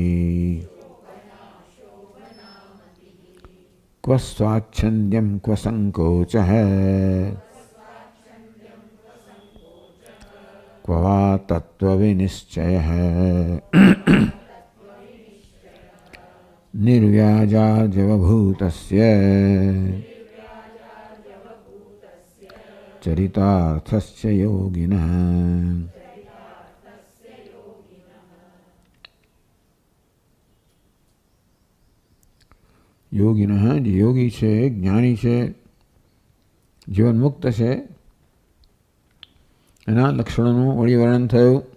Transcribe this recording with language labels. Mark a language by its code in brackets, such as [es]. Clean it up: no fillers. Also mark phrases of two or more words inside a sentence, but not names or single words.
[sa] क्व स्वाच्छन्द्यं क्व संकोचः क्व वा तत्त्वविनिश्चयः। निर्व्याजाजवभूतस्य चरितार्थस्य योगिनः। [gu] યોગીનઃ જે યોગી છે, જ્ઞાની છે, જીવન મુક્ત છે, એના લક્ષણોનું વળી વર્ણન થયું.